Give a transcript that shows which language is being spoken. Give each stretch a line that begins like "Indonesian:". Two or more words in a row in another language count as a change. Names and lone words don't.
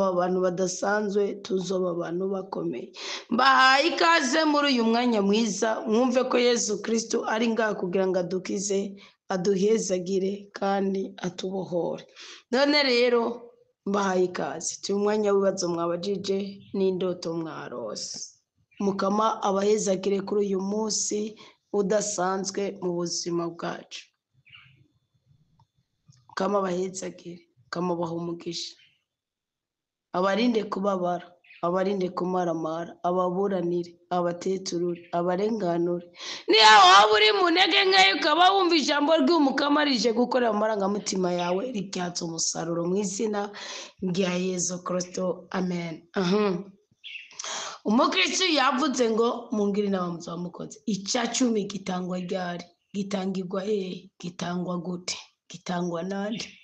Rundi: abantu badasanzwe tuzoba abantu bakomeye mbahaye ikaze muri uyu mwanya mwiza mwumve ko Yesu Kristo ari ngaha kugira ngo adukize aduhezagire kandi atubohore none rero mbahaye ikaze turi umwanya w'ibibazo mwabajije n'indoto mwarose mukama abahezagire kuri uyu munsi udasanzwe mu buzima bwacu kama abahezagire kama baha umugisha abarinde kubabara abarinde kumaramara ababuranire abateturure abarenganure niyo waba uri mu ntege nkeya ukaba wumva ijambo ry'umukama rije gukorera mu marangamutima yawe ribyatsa umusaruro mu izina rya Yesu Kristo amen umukristo yavuze ngo mungire inama muzaba mukoze icya 10 gitangwa ryari gitangirwa gitangwa gute gitangwa nande